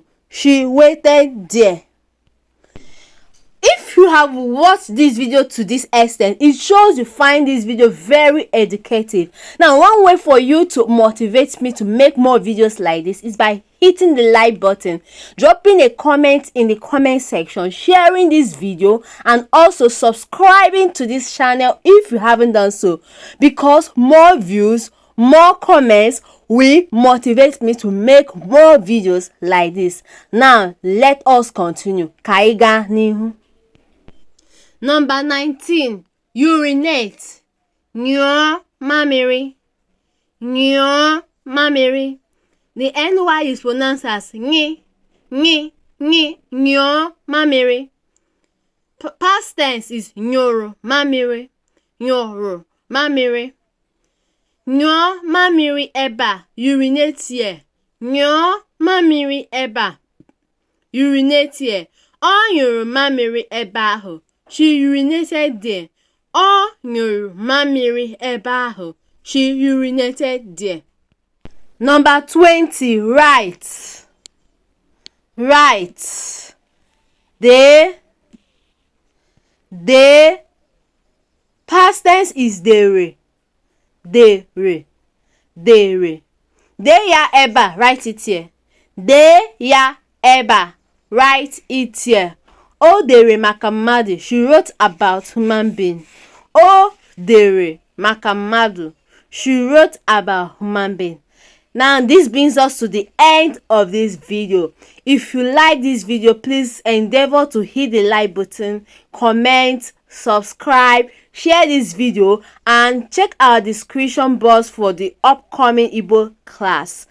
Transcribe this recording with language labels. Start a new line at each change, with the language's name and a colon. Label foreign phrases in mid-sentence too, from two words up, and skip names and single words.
English: She waited there. If you have watched this video to this extent, it shows you find this video very educative. Now, one way for you to motivate me to make more videos like this is by hitting the like button, dropping a comment in the comment section, sharing this video, and also subscribing to this channel if you haven't done so, because more views, more comments will motivate me to make more videos like this. Now, let us continue.
Igbo: Ka anyị gaa n'ihu.
English: Number 19. Urinate.
Igbo: Nyụọ mamịrị. Nyụọ mamịrị.
English: The NY is pronounced as nye, nye, nye,
Igbo: nyụọ mamịrị.
English: Past tense is
Igbo: nyụrụ mamịrị. Nyụrụ mamịrị. Nyụọ mamịrị ebe a.
English: Urinate here.
Igbo: Nyụọ mamịrị ebe a.
English: Urinate here.
Igbo: Ọ nyụrụ mamịrị ebe ahụ.
English: She urinated there.
Igbo: Ọ nyụrụ mamịrị ebe ahụ.
English: She urinated there. Number 20. Write. Write. They. Past tense is dere.
Igbo: Dere. Dere. De ya ebe a.
English: Write it here.
Igbo: De ya ebe a.
English: Write it here.
Igbo: O dere maka mmadụ.
English: She wrote about human being.
Igbo: O dere maka mmadụ.
English: She wrote about human being. Now, this brings us to the end of this video. If you like this video, please endeavor to hit the like button, comment, subscribe, share this video, and check our description box for the upcoming Igbo class.